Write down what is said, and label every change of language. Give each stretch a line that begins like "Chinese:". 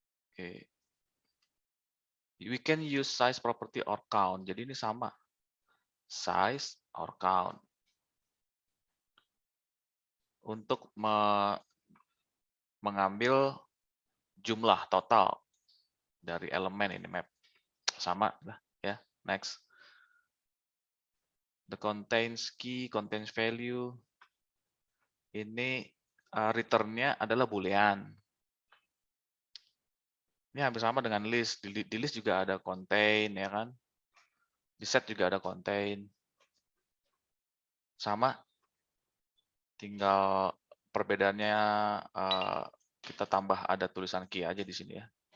English: Oke. We can use size property or count.
Indonesian: Jadi ini sama.
English: Size or count.
Indonesian: Untuk mengambil jumlah total dari elemen ini map. Sama lah ya. Next.
English: The contains key, contains value.
Indonesian: Ini return-nya adalah boolean. Ini hampir sama dengan list. Di list juga ada contain, ya kan? Di set juga ada contain. Sama. Tinggal perbedaannya kita tambah ada tulisan key aja di sini ya.